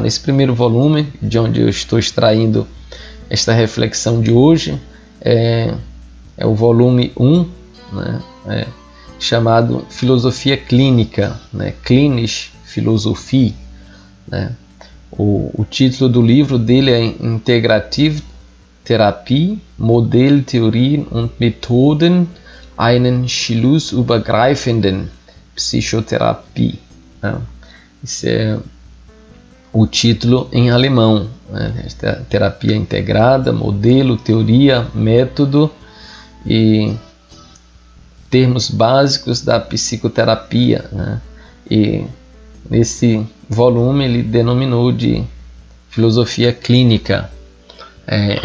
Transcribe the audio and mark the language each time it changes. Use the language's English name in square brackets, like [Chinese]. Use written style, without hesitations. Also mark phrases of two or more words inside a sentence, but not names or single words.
[Portuguese] Nesse primeiro volume, de onde eu estou extraindo esta reflexão de hoje, é o volume 1, né, chamado Filosofia Clínica, né, [German] Klinische Philosophie, [Portuguese] né. O título do livro dele é [German] Integrative Therapie, Modell, Theorien und Methoden einen schlussübergreifenden Psychotherapie, [Portuguese] né. Esse é o título em alemão, né? Terapia integrada, modelo, teoria, método e termos básicos da psicoterapia, né? E nesse volume ele denominou de filosofia clínica.